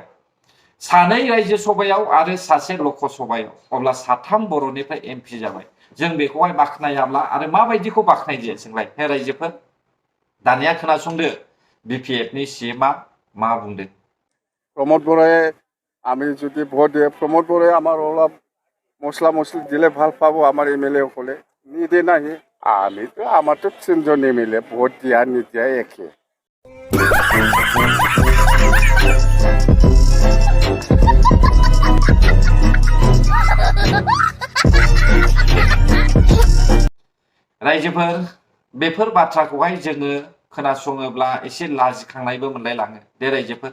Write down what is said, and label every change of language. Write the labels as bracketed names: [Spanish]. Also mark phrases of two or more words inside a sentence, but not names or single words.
[Bodo] सानै रायजो सभायाव आरो सासे लक सभायाव, अब्ला साथाम बर'निफ्राय एमपि जाबाय। जों बेखौहाय बाख्नायाब्ला आरो माबायदिखौ बाख्नायदो जोंलाय हे रायजोफोर? दानिया खोनासंदो बिपिएफनि सिएमआ मा बुंदों। [Assamese] प्रमोद बराए আমি যদি ভোট দিয়ে প্রমোদ বড়াই আমার অলপ মশলা মশলি দিলে ভাল পাবো আমার এমএলএ হলে নিদে নাহি আমি তো আমার তো 3 জন এমএলএ ভোট দিয়া নিদিয়া একে [Bodo] रायजोफोर बेफोर बाथ्राखौहाय जोङो खोनासङोब्ला एसे लाजिखांनायबो मोनलायलाङो दे रायजोफोर।